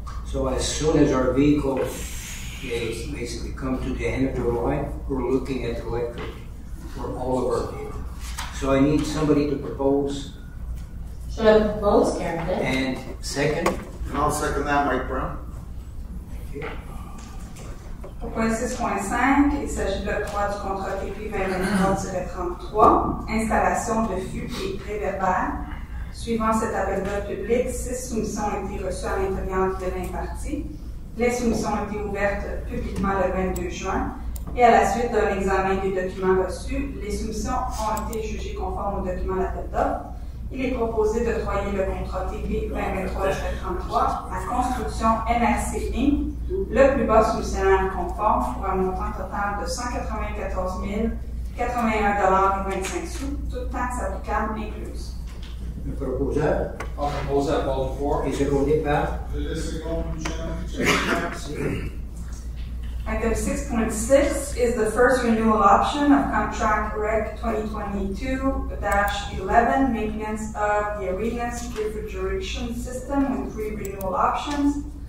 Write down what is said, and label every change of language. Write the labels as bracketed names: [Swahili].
[English] So as soon as our vehicle is basically come to the end of their life, we're looking at electric for all of our vehicles. So I need somebody to propose. Should I propose, Karen Cliff? And second. And I'll second that, Mike Brown. Okay. [French] Au point 6.5, il s'agit de l'octroi du contrat TP 2023-33, installation de fûts et réverbères. Suivant cet appel d'offres public, 6 soumissions ont été reçues à l'intérieur de 20 parties. Les soumissions ont été ouvertes publiquement le 22 juin. Et à la suite d'un examen des documents reçus, les soumissions ont été jugées conformes aux documents d'appel d'offres. Il est proposé d'octroyer le contrat TP 2023-33 à Construction MRC Inc., le plus bas soumissionnaire conforme, pour un montant total de 194 081,25 $, toutes taxes applicables incluses. Le proposeur [English] I'll propose that, Paul, before. [French] est secondé par. Je laisse seconde, Chairman. Item 6.6 is the first renewal option of contract Rec 2022-11, maintenance of the arena's refrigeration system with 3 renewal options.